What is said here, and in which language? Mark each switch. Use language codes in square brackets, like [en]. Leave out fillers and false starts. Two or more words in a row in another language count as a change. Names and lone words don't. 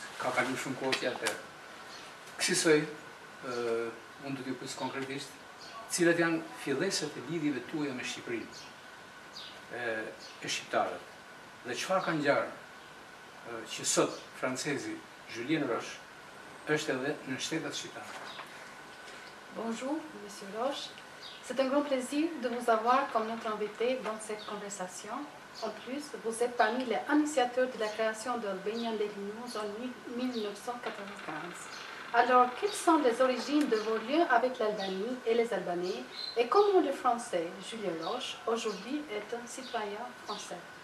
[sq] Ka kaluar shumë kohë që atëherë. Kësaj unë do t'ju pyes konkretisht, cilat janë fillesat e lidhjeve tuaja me Shqipërinë, e shqiptarët, dhe çfarë ka ngjarë që sot francezi Julien Roche është edhe në shtetet shqiptare. [fr] Bonjour, Monsieur Roche. C'est un grand plaisir de vous avoir comme notre invité dans cette conversation. En plus, vous êtes parmi les initiateurs de la création de Albanian Daily News en 1995. Alors, quelles sont les origines de vos liens avec l'Albanie et les Albanais et comment le Français Julien Roche aujourd'hui est un citoyen français?